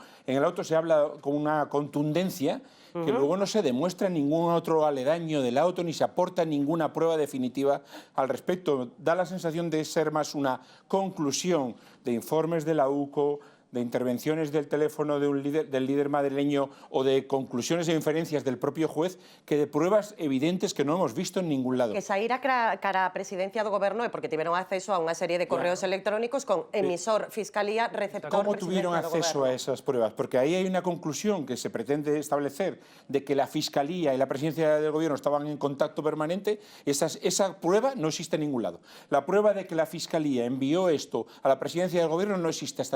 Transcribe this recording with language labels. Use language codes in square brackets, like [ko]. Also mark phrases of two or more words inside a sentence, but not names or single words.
[es] En el auto se habla con una contundencia que luego no se demuestra ningún otro aledaño del auto ni se aporta ninguna prueba definitiva al respecto. Da la sensación de ser más una conclusión de informes de la UCO, de intervenciones del teléfono del líder madrileño o de conclusiones e inferencias del propio juez que de pruebas evidentes que no hemos visto en ningún lado. [gl] Que saíra cara a presidencia do Goberno é porque tiveron acceso a unha serie de correos electrónicos con emisor, fiscalía, receptor, [es] ¿Cómo [gl] presidencia [es] tuvieron [gl] do [es] acceso [gl] Goberno? [es] a esas pruebas? Porque ahí hay una conclusión que se pretende establecer de que la Fiscalía y la presidencia del Gobierno estaban en contacto permanente. Esa prueba no existe en ningún lado. La prueba de que la Fiscalía envió esto a la presidencia del Gobierno no existe hasta el día de hoy.